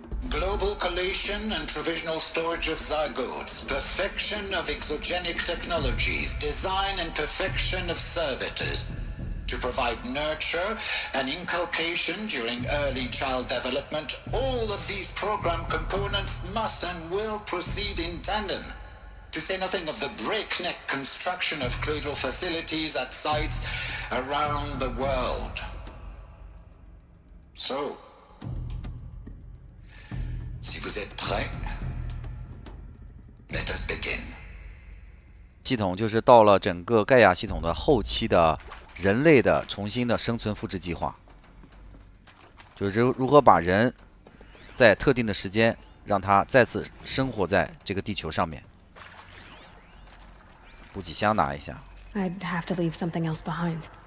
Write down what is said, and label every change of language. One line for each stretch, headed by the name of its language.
English: Global collation and provisional storage of zygotes, perfection of exogenic technologies, design and perfection of servitors, to provide nurture and inculcation during early child development. All of these program components must and will proceed in tandem. To say nothing of the breakneck construction of cradle facilities at sites around the world. So,
French: si vous êtes prêts,
English: let us begin.
Chinese: 系统就是到了整个盖亚系统的后期的人类的重新的生存复制计划，就是如何把人在特定的时间让他再次生活在这个地球上面。补给箱拿一下。
English: I'd have to leave something else behind.